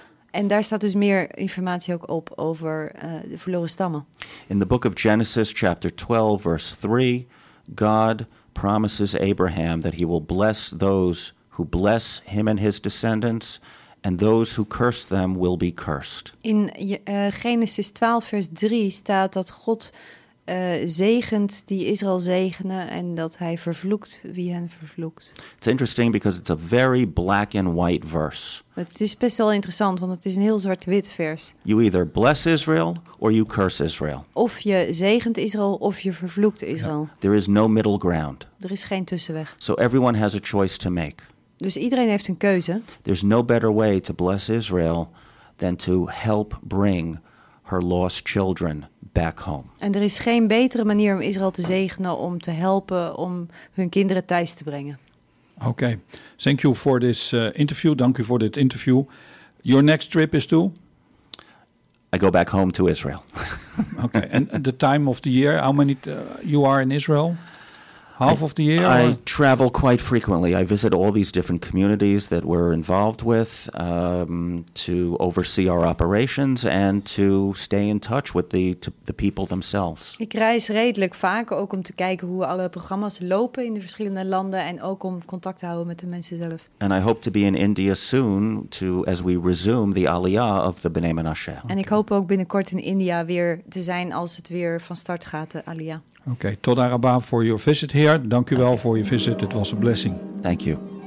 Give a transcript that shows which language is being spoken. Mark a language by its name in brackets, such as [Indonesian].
[Dutch] En daar staat dus meer informatie ook op over de verloren stammen. [English] In the book of Genesis, chapter 12, verse 3, God promises Abraham that he will bless those who bless him and his descendants, and those who curse them will be cursed. [Dutch] In Genesis 12, vers 3 staat dat God zegent die Israël zegenen en dat hij vervloekt wie hen vervloekt. [English] It's interesting because it's a very black and white verse. [Dutch] Het is best wel interessant, want het is een heel zwart-wit vers. [English] You either bless Israel or you curse Israel. [Dutch] Of je zegent Israël of je vervloekt Israël. Yeah. [English] There is no middle ground. [Dutch] Er is geen tussenweg. [English] So everyone has a choice to make. [Dutch] Dus iedereen heeft een keuze. [English] There's no better way to bless Israel than to help bring her lost children back home. [Dutch] En er is geen betere manier om Israël te zegenen, om te helpen, om hun kinderen thuis te brengen. Oké, okay. [English] Thank you for this interview. [Dutch] Dank u voor dit interview. [English] Your next trip is to? I go back home to Israel. Okay, and the time of the year, how many you are in Israel? Half of the year? I travel quite frequently. I visit all these different communities that we're involved with to oversee our operations and to stay in touch with the people themselves. [Dutch] Ik reis redelijk vaak, ook om te kijken hoe alle programma's lopen in de verschillende landen en ook om contact te houden met de mensen zelf. [English] And I hope to be in India soon to as we resume the Aliyah of the B'nai Menashe. [Dutch] En ik hoop ook binnenkort in India weer te zijn als het weer van start gaat, de Aliyah. Oké, okay, tot daaraba voor je visit, heer. Dank u wel voor je visit. Het was een blessing. [English] Thank you.